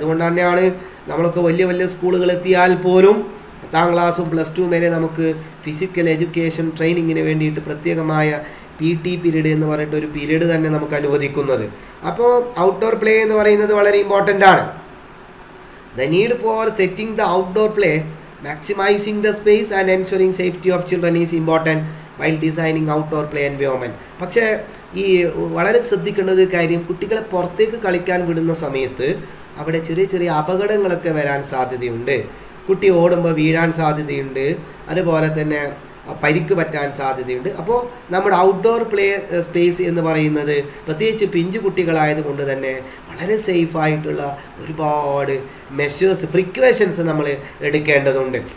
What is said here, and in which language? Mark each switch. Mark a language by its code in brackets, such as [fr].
[ml] അതുകൊണ്ട് തന്നെയാണ് നമ്മളൊക്കെ വലിയ വലിയ സ്കൂളുകൾ എത്തിയാൽ പോലും 10ാം ക്ലാസ്സും +2 വരെ നമുക്ക് ഫിസിക്കൽ എഡ്യൂക്കേഷൻ ട്രെയിനിങ്ങിന് വേണ്ടിയിട്ട് പ്രത്യേകമായ PT പീരീഡ് എന്ന് പറഞ്ഞിട്ട് ഒരു പീരീഡ് തന്നെ നമുക്ക് അനുവദിക്കുന്നത്. അപ്പോൾ ഔട്ട്ഡോർ പ്ലേ എന്ന് പറയുന്നത് വളരെ ഇമ്പോർട്ടൻ്റ് ആണ്. [en] The need for setting the outdoor play, maximizing the space and ensuring safety of children is important while designing outdoor play environment. [ml] പക്ഷേ ഈ വളരെ ശ്രദ്ധിക്കേണ്ട ഒരു കാര്യം, കുട്ടികളെ പുറത്തേക്ക് കളിക്കാൻ വിടുന്ന സമയത്ത് അവിടെ ചെറിയ ചെറിയ അപകടങ്ങളൊക്കെ വരാൻ സാധ്യതയുണ്ട്. കുട്ടി ഓടുമ്പോൾ വീഴാൻ സാധ്യതയുണ്ട്, അതുപോലെ തന്നെ പരിക്ക് പറ്റാൻ സാധ്യതയുണ്ട്. അപ്പോൾ നമ്മുടെ ഔട്ട്ഡോർ പ്ലേ സ്പേസ് എന്ന് പറയുന്നത് പ്രത്യേകിച്ച് പിഞ്ചു കുട്ടികളായതുകൊണ്ട് തന്നെ വളരെ സേഫായിട്ടുള്ള ഒരുപാട് പ്രിക്കോഷൻസ് നമ്മൾ എടുക്കേണ്ടതുണ്ട്.